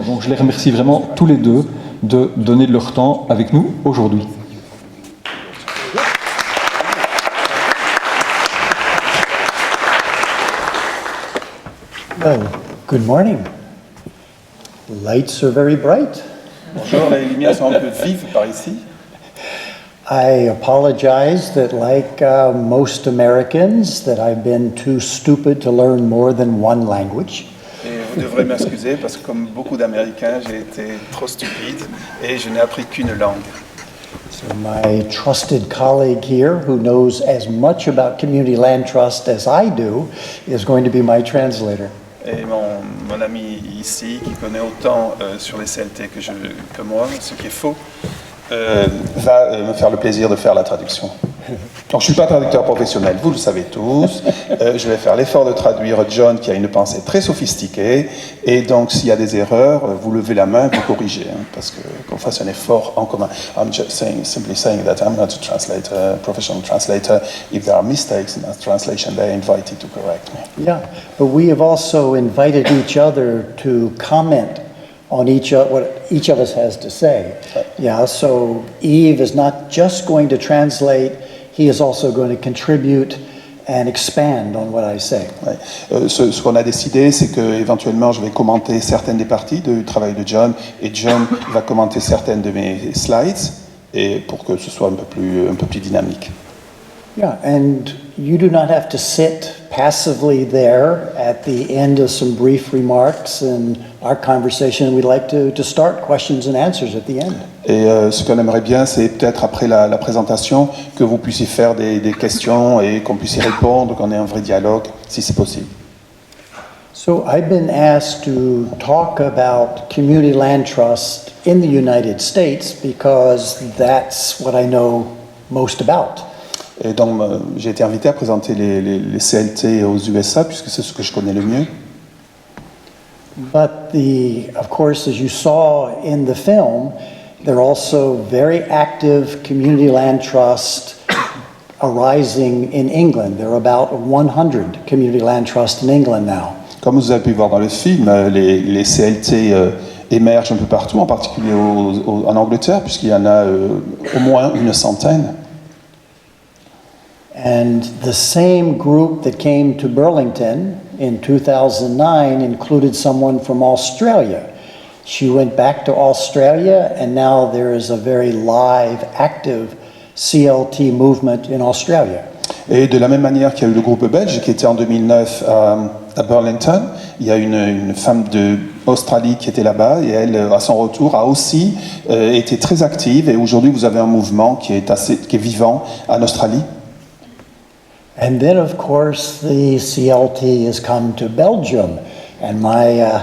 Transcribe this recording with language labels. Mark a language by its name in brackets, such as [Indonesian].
[French] Donc je les remercie vraiment tous les deux de donner de leur temps avec nous aujourd'hui. [English] Well, good morning. Lights are very bright. [French] Bonjour, les lumières sont un peu vives par ici. [English] I apologize that, like most Americans, that I've been too stupid to learn more than one language. [French] Et vous devrez m'excuser parce que comme beaucoup d'Américains, j'ai été trop stupide et je n'ai appris qu'une langue. [English] So my trusted colleague here, who knows as much about community land trust as I do, is going to be my translator. [French] Et mon ami ici, qui connaît autant sur les CLT que moi, ce qui est faux, va me faire le plaisir de faire la traduction. Donc je ne suis pas traducteur professionnel, vous le savez tous. Je vais faire l'effort de traduire John, qui a une pensée très sophistiquée. Et donc s'il y a des erreurs, vous levez la main, vous corrigez, parce qu'on fasse un effort en commun. [English] I'm just simply saying that I'm not a translator, professional translator. If there are mistakes in that translation, they're invited to correct me. Yeah, but we have also invited each other to comment on what each of us has to say. Yeah, so Yves is not just going to translate, he is also going to contribute and expand on what I say. [French] Ouais. Ce qu'on a décidé, c'est qu'éventuellement, je vais commenter certaines des parties du travail de John, et John va commenter certaines de mes slides, et pour que ce soit un peu plus dynamique. [English] Yeah, and you do not have to sit passively there at the end of some brief remarks in our conversation. We'd like to start questions and answers at the end. [French] Et ce qu'on aimerait bien, c'est peut-être après la présentation, que vous puissiez faire des questions et qu'on puisse y répondre, qu'on ait un vrai dialogue, si c'est possible. [English] So I've been asked to talk about community land trust in the United States because that's what I know most about. [French] Et donc, j'ai été invité à présenter les CLT aux USA, puisque c'est ce que je connais le mieux. [English] But of course, as you saw in the film, there are also very active community land trusts arising in England. There are about 100 community land trusts in England now. [French] Comme vous avez pu voir dans le film, les CLT émergent un peu partout, en particulier en Angleterre, puisqu'il y en a au moins une centaine. [English] And the same group that came to Burlington in 2009 included someone from Australia. She went back to Australia, and now there is a very live, active CLT movement in Australia. [French] Et de la même manière qu'il y a eu le groupe belge qui était en 2009 à Burlington, il y a une femme d'Australie qui était là-bas, et elle, à son retour, a aussi été très active. Et aujourd'hui, vous avez un mouvement qui est vivant en Australie. [English] And then, of course, the CLT has come to Belgium. And my